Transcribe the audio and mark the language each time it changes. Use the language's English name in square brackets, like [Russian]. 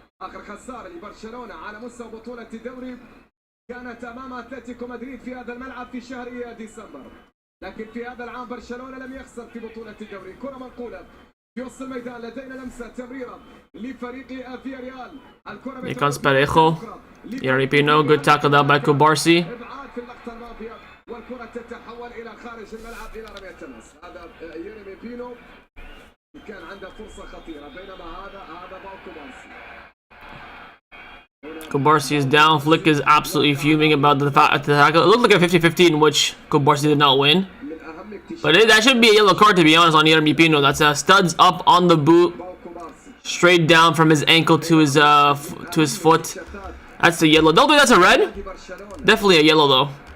[Arabic] آخر خسارة لبرشلونة على مستوى بطولة الدوري كانت أمام أتلتيكو مدريد في هذا الملعب في شهر ديسمبر. لكن في هذا العام برشلونة لم يخسر في بطولة الدوري. كرة منقولة في وسط الميدان لدينا لمسة تمريرة لفريق فياريال. الكرة [English] Here comes Parejo. Yaripino, good tackle down by Kubarsi. [Arabic] إبعاد في اللقطة الماضية والكرة تتحول إلى خارج الملعب إلى رمية تماس. هذا يرمي بينو كان عنده فرصة خطيرة بينما هذا باو كوبارسي. [English] Kubarsi is down. Flick is absolutely fuming about the tackle. It looked like a 50-50 in which Kubarsi did not win. But that should be a yellow card, to be honest, on Yeremy Pino. That's studs up on the boot, straight down from his ankle to his foot. That's a yellow. Don't think that's a red. Definitely a yellow though.